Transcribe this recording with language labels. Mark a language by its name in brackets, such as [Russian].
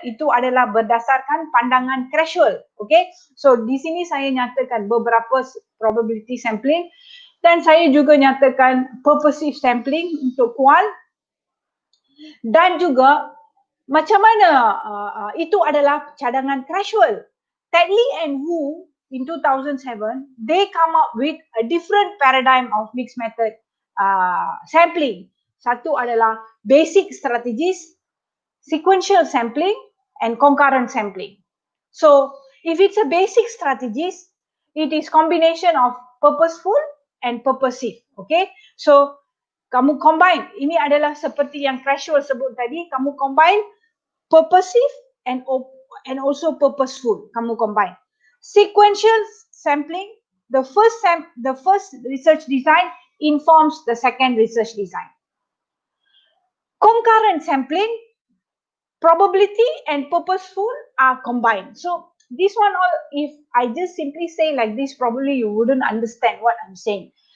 [Malay] Itu adalah berdasarkan pandangan Crashwell. Okay, so di sini saya nyatakan beberapa probability sampling dan saya juga nyatakan purposive sampling untuk qual. Dan juga macam mana itu adalah cadangan Crashwell. [English] Tedley and Wu in 2007, they come up with a different paradigm of mixed method sampling. [Malay] Satu adalah [English] basic strategies, sequential sampling, and concurrent sampling. So if it's a basic strategies, it is combination of purposeful and purposive. [Malay] Okay, so kamu combine, ini adalah seperti yang Crashwell sebut tadi, kamu combine [English] purposive and also purposeful, [Malay] kamu combine. [English] Sequential sampling, the first research design informs the second research design. Concurrent sampling, probability and purposeful are combined. So this one, all, if I just simply say like this, probably you wouldn't understand what I'm saying.